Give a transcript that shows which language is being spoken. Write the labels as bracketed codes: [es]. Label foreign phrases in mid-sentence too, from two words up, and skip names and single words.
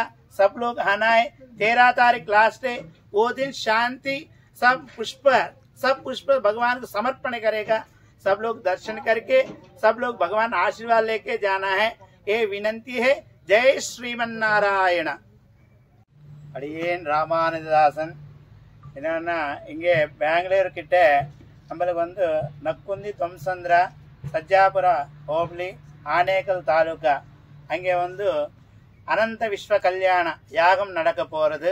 [hi] सब लोग आना है। 13 तारीख लास्ट है, वो दिन शांति सब पुष्प भगवान को समर्पण करेगा। सब लोग दर्शन करके सब लोग भगवान आशीर्वाद लेके जाना है, ये विनंती है। जय श्रीमन्नारायण। அடியேன் ராமானுஜதாசன். [ta] என்னன்னா இங்கே பெங்களூர் கிட்ட நம்மளுக்கு வந்து நக்குந்தி தொம்சந்திரா சஜ்ஜாபுர ஹோப்ளி ஆனேக்கல் தாலுகா அங்கே வந்து அனந்த விஸ்வ கல்யாண யாகம் நடக்க போகிறது.